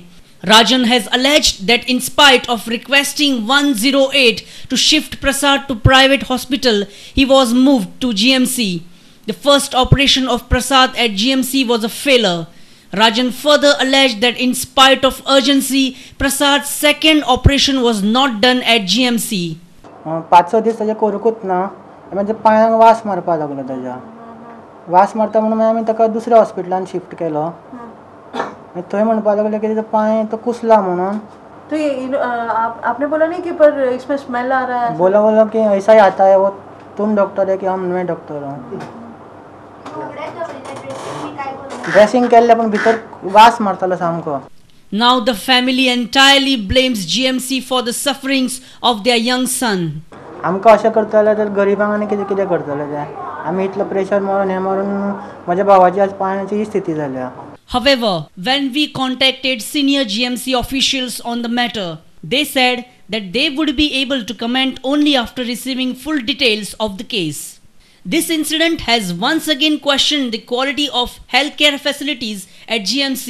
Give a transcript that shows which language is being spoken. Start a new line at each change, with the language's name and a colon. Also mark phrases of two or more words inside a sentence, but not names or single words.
English: Rajan has alleged that in spite of requesting 108 to shift Prasad to private hospital, he was moved to GMC. The first operation of Prasad at GMC was a failure. Rajan further alleged that in spite of urgency, Prasad's second operation was not done at GMC.
Konkani: 5-6 दीस ताजे करूकूच ना म्हणजे पांयांक वास मारपा लागलो ताज्या वास मारता म्हणून आमी ताका दुसऱ्या हॉस्पिटलान शिफ्ट केलो थंय म्हणपा लागले की ताजो पांय तो कुसला म्हणून
Hindi: तो ये आपने बोला नहीं कि पर इसमें स्मेल आ रहा है बोला कि ऐसा ही आता है वो तुम डॉक्टर है कि हम मैं डॉक्टर हूँ
Konkani: ड्रेसिंग केल्ले पण भितर वास मारतालो सामको.
English: Now the family entirely blames GMC for the sufferings of their young son.
Konkani: आमकां अशें करतले तर गरिबांक आनी कितें कितें करतले ते आमी इतलो प्रेशर मारून हे मारून म्हज्या भावाची आज पांयाची ही स्थिती जाल्या.
English: However, when we contacted senior GMC officials on the matter, they said that they would be able to comment only after receiving full details of the case. This incident has once again questioned the quality of healthcare facilities at GMC.